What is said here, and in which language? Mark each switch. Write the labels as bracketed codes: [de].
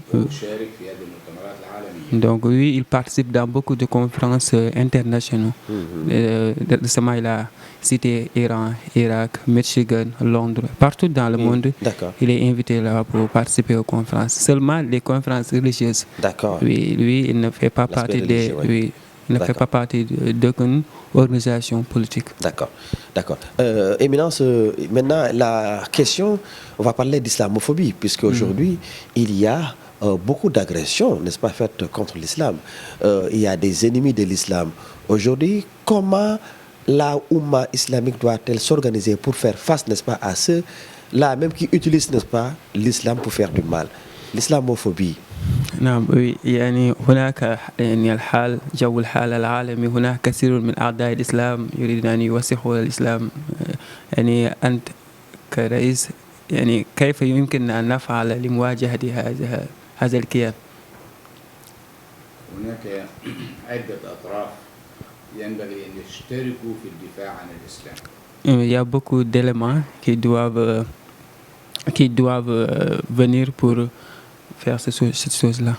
[ar] وشارك في هذه المؤتمرات العالمية. [fr] donc lui il participe dans beaucoup de conférences internationales. Récemment il a cité Iran, Irak, Michigan, Londres, partout dans le monde. D'accord. Il est invité là pour participer aux conférences. Seulement les conférences religieuses. D'accord. Oui, lui il ne fait pas partie des il ne fait pas partie d'aucune organisation politique. D'accord. Éminence, maintenant la question, on va parler d'islamophobie, puisque aujourd'hui il y a beaucoup d'agressions, n'est-ce pas, faites contre l'islam. Il y a des ennemis de l'islam. Aujourd'hui, comment la Oumma islamique doit-elle s'organiser pour faire face, n'est-ce pas, à ceux-là même qui utilisent, n'est-ce pas, l'islam pour faire du mal? L'islamophobie. [ar] نعم يعني هناك يعني جو الحال العالمي هناك كثير من أعداء الإسلام يريدون أن يوسخوا الإسلام يعني أنت كرئيس يعني كيف يمكن أن نفعل لمواجهة هذا الكيان؟ هناك عدة أطراف ينبغي أن يشتركوا في الدفاع عن الإسلام. [fr] Il y a beaucoup d'éléments qui doivent venir pour faire cette chose-là.